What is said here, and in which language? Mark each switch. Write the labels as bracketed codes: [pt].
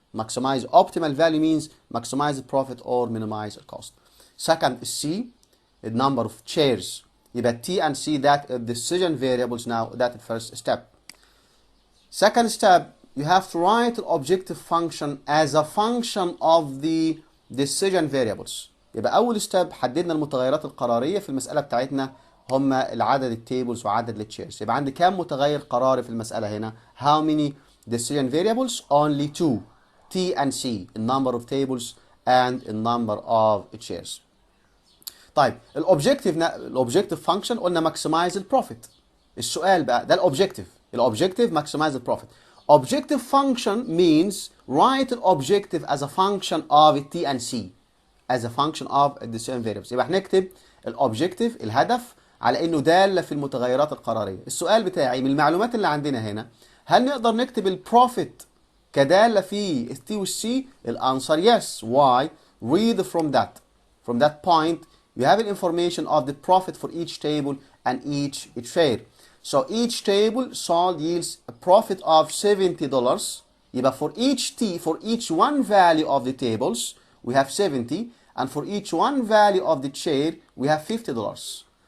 [en] Maximize optimal value means maximize the profit or minimize the cost. Second is C, the number of chairs. [ar] يبقى [en] T and C, that decision variables now, that the first step. Second step, you have to write the objective function as a function of the decision variables. [ar] يبقى أول step حددنا المتغيرات القرارية في المسألة بتاعتنا هم العدد التيبلز وعدد التشيرز. يبقى عندي كام متغير قراري في المسألة هنا؟ [en] How many decision variables? Only 2. T and C, the number of tables and the number of chairs. [ar] طيب الأوبجيكتيف فانكشن قلنا maximize البروفيت. السؤال بقى ده الأوبجيكتيف maximize البروفيت. [en] Objective function means write an objective as a function of T and C, as a function of the decision variables. [ar] يبقى هنكتب الأوبجيكتيف الهدف على إنه دالة في المتغيرات القرارية. السؤال بتاعي من المعلومات اللي عندنا هنا، هل نقدر نكتب البروفيت كدالة في التي والسي؟ الأنسر yes. [en] Why? Read from that point you have an information of the profit for each table and each share. So each table sold yields a profit of $70. [ar] يبقى [en] for each one value of the tables we have 70, and for each one value of the share we have $50.